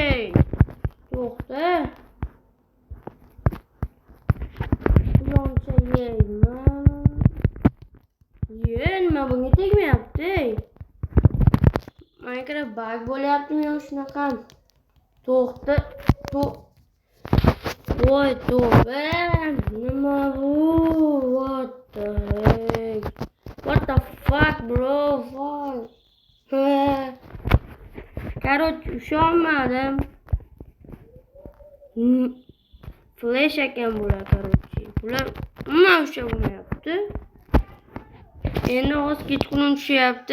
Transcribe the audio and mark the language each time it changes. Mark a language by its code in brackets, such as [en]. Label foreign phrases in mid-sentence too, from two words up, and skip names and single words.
[uz] Quyoncha yeyman. Nima bunga tegmayapti? Minecraft bug bo'lyaptimi yo shunaqa? To'xta. Voy, to'g'ri. Nima bu? [en] What the fuck, bro? [uz] Короче, ushonmadim. Flash ekan bular, короче. Bular umuman ushlolmayapti. Endi hozir kechqurun tushyapti.